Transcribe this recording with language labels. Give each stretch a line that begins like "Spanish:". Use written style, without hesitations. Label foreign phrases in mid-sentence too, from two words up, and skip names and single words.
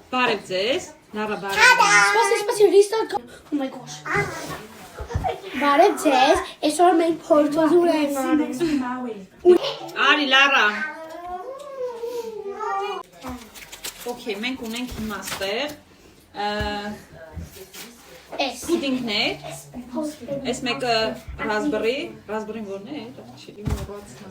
Armenian: Բարև ձեզ, Լարա բարև։ Սպասի,
English: restart. Oh my gosh.
Armenian: Բարև ձեզ, այսօր մենք փորձում ենք անում։ Արի Լարա։ Okay, մենք ունենք հիմա ստեղ պուդինգներ։ Այս մեկը ռասբերի որն է, չի մոռացա։